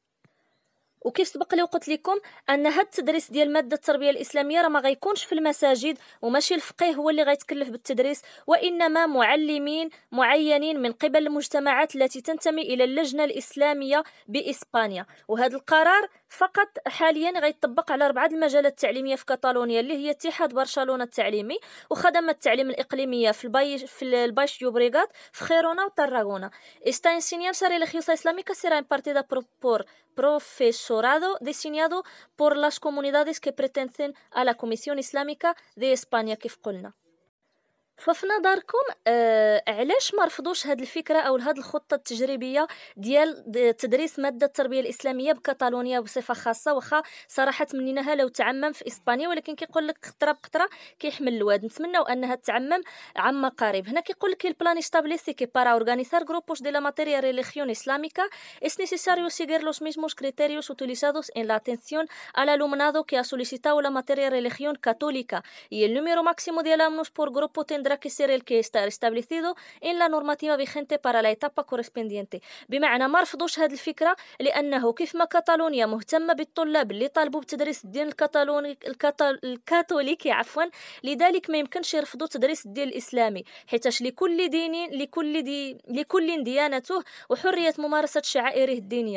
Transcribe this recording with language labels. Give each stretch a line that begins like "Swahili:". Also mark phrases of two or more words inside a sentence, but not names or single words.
Arabic: وكيف سبق لي وقلت لكم ان هاد التدريس ديال ماده التربيه الاسلاميه راه ما غيكونش في المساجد وماشي الفقيه هو اللي غيتكلف بالتدريس، وانما معلمين معينين من قبل المجتمعات التي تنتمي الى اللجنه الاسلاميه باسبانيا. وهذا القرار فقط حاليا غيطبق على 4 المجالات التعليميه في كاتالونيا اللي هي اتحاد برشلونه التعليمي وخدمات التعليم الاقليميه في البايش يوبريغات في خيرونا وطراغونا.
Spanish: Esta enseñanza religiosa islámica será impartida por profesorado designado por las comunidades que pertenecen a la Comisión Islámica de España
Arabic: كيف قلنا. ففي نظركم علاش ما رفضوش هذه الفكره او هذه الخطه التجريبيه ديال تدريس ماده التربيه الاسلاميه بكاتالونيا بصفه خاصه، واخا صراحه تمنيناها لو تعمم في اسبانيا، ولكن كيقول لك قطره بقطره كيحمل الواد. نتمنوا انها تعمم عما قريب. هنا كيقول لك البلان
Spanish: establece que para organizar grupos de la materia religión islámica es necesario seguir los mismos criterios utilizados en la atención al alumnado que ha solicitado la materia religión católica y el número máximo de alumnos por grupo tendrá que ser el que está establecido en la normativa vigente para la etapa correspondiente.
Arabic: بمعنى ما رفضوش هذه الفكرة لأنه كيف ما كاتالونيا مهتمة بالطلاب اللي طالبوا بتدريس الدين الكاثوليكي لذلك ما يمكنش يرفضوا تدريس الدين الإسلامي، حيتاش لكل ديانته وحرية ممارسة شعائره الدينية.